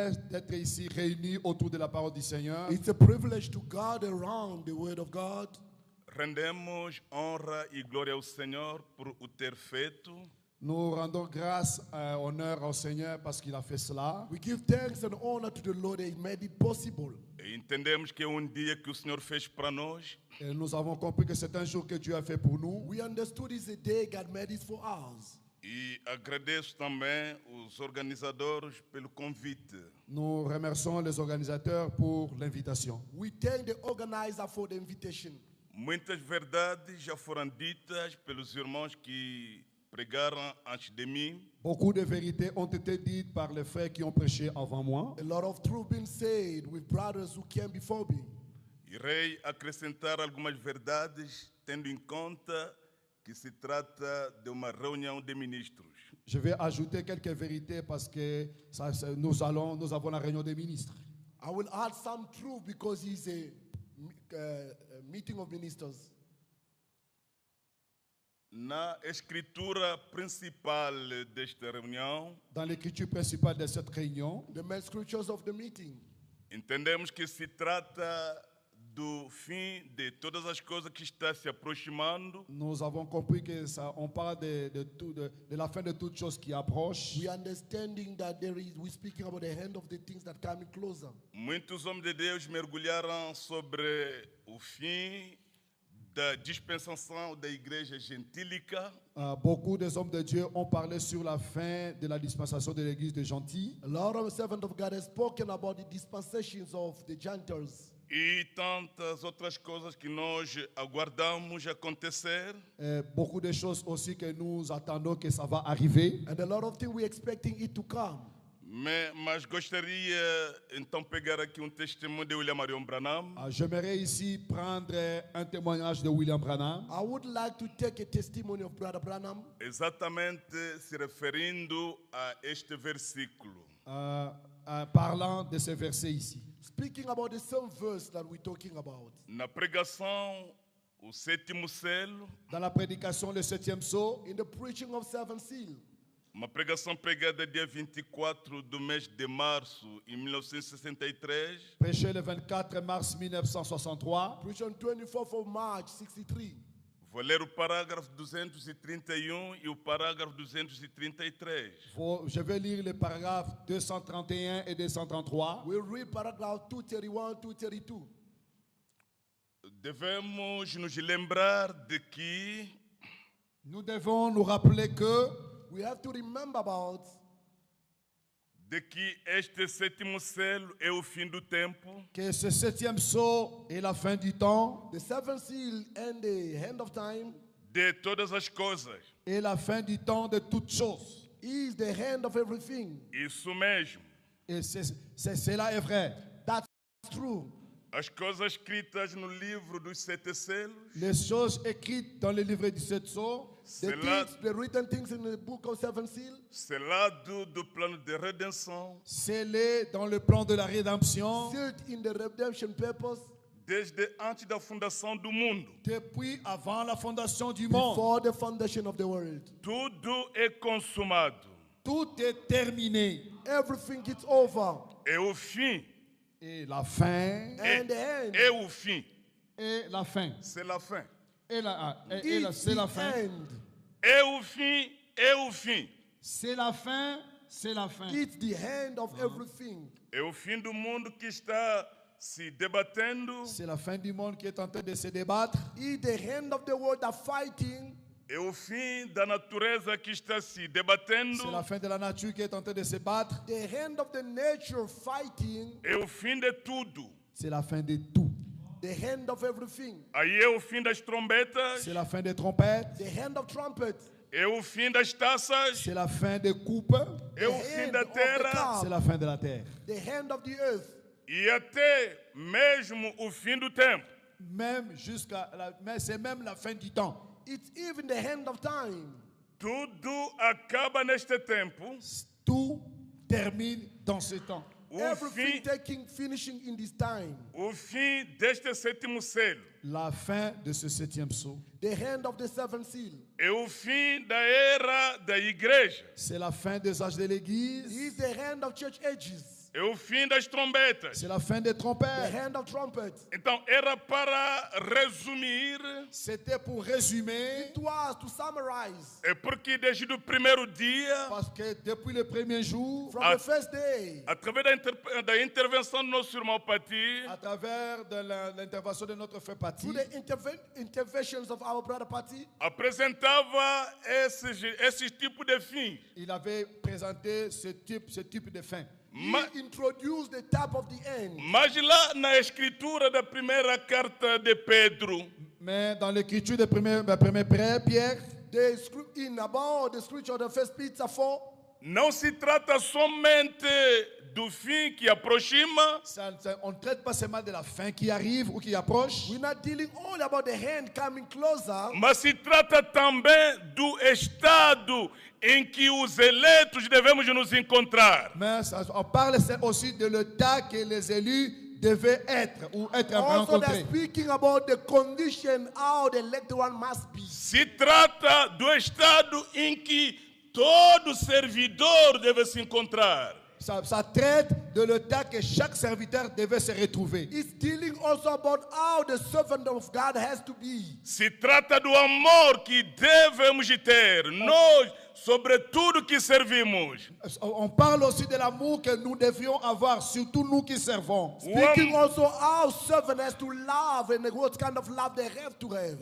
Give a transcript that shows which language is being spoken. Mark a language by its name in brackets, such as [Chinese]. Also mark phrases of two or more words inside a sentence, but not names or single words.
[French] d'être ici réunis autour de la parole du Seigneur. [English] It's a privilege to gather around the Word of God. [Portuguese] Rendemos honra e glória ao Senhor por o ter feito. [French] Nous rendons grâce, honneur au Seigneur parce qu'il a fait cela. [English] We give thanks and honor to the Lord that He made it possible. [Portuguese] E entendemos que é dia que o Senhor fez para nós. [French] Et nous avons compris que c'est un jour que Dieu a fait pour nous. [English] We understood it's a day God made it for us. [Portuguese] E agradeço também os organizadores pelo convite. [French] Nous remercions les organisateurs pour l'invitation. [English] We thank the organizer for the invitation. [Portuguese] Muitas verdades já foram ditas pelos irmãos que pregaram antes de mim. [French] Beaucoup de vérités ont été dites par les frères qui ont prêché avant moi. [English] A lot of truth been said with brothers who came before me. [Portuguese] Irei acrescentar algumas verdades, tendo em conta que se trata de uma reunião de ministros. [French] Je vais ajouter quelques vérités parce que nous avons la réunion des ministres. [English] I will add some truth because it's a meeting of ministers. [Portuguese] Na escritura principal desta reunião, [French] Dans l'écriture principale de cette réunion, [English] The main scriptures of the meeting. [Portuguese] entendemos que se trata do fim de todas as coisas que está se aproximando. [French] nous avons compris que on parle de la fin de toutes choses qui approchent. [English] We understanding that we're speaking about the end of the things that coming closer. [Portuguese] Muitos homens de Deus mergulharam sobre o fim da dispensação da igreja gentílica. [French] Beaucoup des hommes de Dieu ont parlé sur la fin de la dispensation de l'église des gentils. [English] A lot of servants of God have spoken about the dispensations of the Gentiles. [Portuguese] E tantas outras coisas que nós aguardamos acontecer. [French] Beaucoup de choses aussi que nous attendons que ça va arriver. [English] And a lot of things we're expecting it to come. [Portuguese] Mas gostaria então pegar aqui testemunho de William Marion Branham. [French] J'aimerais ici prendre un témoignage de William Branham. [English] I would like to take a testimony of Brother Branham. [Portuguese] Exatamente se referindo a este versículo. [French] Parlant de ce verset ici. [English] Speaking about the same verse that we're talking about. [Portuguese] Na pregação, o sétimo selo. [French] Dans la prédication, le 7e sceau. [English] In the preaching of seven seal. [Portuguese] Uma pregação pregada dia 24 do mês de março em 1963. [French] Prêché le 24 mars 1963. [English] Preached on 24th of March 63. [Portuguese] Vou ler o parágrafo 231 e o parágrafo 233. [French] Je vais lire les paragraphes 231 et 233. [English] We'll read paragraph 231, 232. [Portuguese] Devemos nos lembrar de que [French] nous devons nous rappeler que [English] we have to remember about [Portuguese] este sétimo selo é o fim do tempo. [French] Que ce 7e sceau est la fin du temps. [English] The seventh seal and the end of time. [Portuguese] De todas as coisas. [French] Et la fin du temps de toutes choses. [English] Is the end of everything. [Portuguese] Isso mesmo. [French] Et cela est vrai. [English] That's true. [Portuguese] As coisas escritas no livro dos sete selos. [French] Les choses écrites dans le livre du 7 sceaux. [English] The written things in the book of seven seal. [Portuguese] Selado do plano de redenção. [French] Scellé dans le plan de la rédemption. [English] Sealed in the redemption purpose. [Portuguese] Desde antes da fundação do mundo. [French] Depuis avant la fondation du monde. [English] Before the foundation of the world. [Portuguese] Tudo é consumado. [French] Tout est terminé. [English] Everything is over. [Portuguese] É o fim. [French] Et la fin. [English] And the end. [Portuguese] É o fim. [French] Et la fin. C'est la fin. C'est la fin. [English] End. [Portuguese] É o fim. É o fim. [French] C'est la fin. C'est la fin. [English] It's the end of everything. [Portuguese] É o fim do mundo que está se debatendo. [French] C'est la fin du monde qui est en train de se débattre. [English] It's the end of the world that fighting. [Portuguese] É o fim da natureza que está se debatendo. [French] C'est la fin de la nature qui est en train de se battre. [English] The end of the nature fighting. [Portuguese] É o fim de tudo. [French] C'est la fin de tout. [English] The end of everything. [Portuguese] Aí é o fim das trombetas. [French] C'est la fin des trompettes. [English] The end of trumpet. [Portuguese] É o fim das taças. [French] C'est la fin des coupes. [Portuguese] É o fim da terra. [French] C'est la fin de la terre. [English] The end of the earth. [Portuguese] E até mesmo o fim do tempo. [French] C'est même la fin du temps. [English] It's even the end of time. [Portuguese] Tudo acaba neste tempo. [French] Tout termine dans ce temps. [English] Everything finishing in this time. [Portuguese] O fim deste sétimo selo. [French] La fin de ce 7e sceau. [English] The end of the seventh seal. [Portuguese] É o fim da era da igreja. [French] C'est la fin des âges de l'église. [English] It's the end of church ages. [Portuguese] É o fim das trombetas. [French] C'est la fin des [English] The [French] trompettes. [English] hand of trumpets. [Portuguese] Então, era para resumir, [French] C'était pour résumer, [English] It was to summarize. [Portuguese] é porque desde o primeiro dia, [French] parce que depuis le premier jour, [English] From Ah. the first day, [Portuguese] através da intervenção do nosso irmão Pati, [French] à travers de l'intervention de notre frère Paty, [English] through the interventions of our brother Pati, [Portuguese] apresentava esse tipo de fim. [French] il avait présenté ce type de fin. Ma- [English] he introduced the type of the end. [Portuguese] Mas lá na escritura da primeira carta de Pedro, [French] Mais dans l'écriture de premier Pierre, [English] The script in about the scripture of the first Peter 4, [Portuguese] não se trata somente do fim que aproxima, [French] on ne traite pas seulement de la fin qui arrive ou qui approche, [English] we're not dealing only about the hand coming closer, [Portuguese] mas se trata também do estado em que os eleitos devemos nos encontrar. [French] mais on parle aussi de l'état que les élus devaient être ou être [English] also they're [French] rencontrés. [English] speaking about the condition how the electoral must be. [Portuguese] Se trata do estado em que todo servidor deve se encontrar. [French] Ça traite de l'état que chaque serviteur devait se retrouver. [English] It's dealing also about how the servant of God has to be. [Portuguese] Se trata do amor que devemos de ter, nós, sobre tudo que servimos. [French] On parle aussi de l'amour que nous devions avoir, surtout nous qui servons. [English] Speaking also how servant has to love and what kind of love they have to have.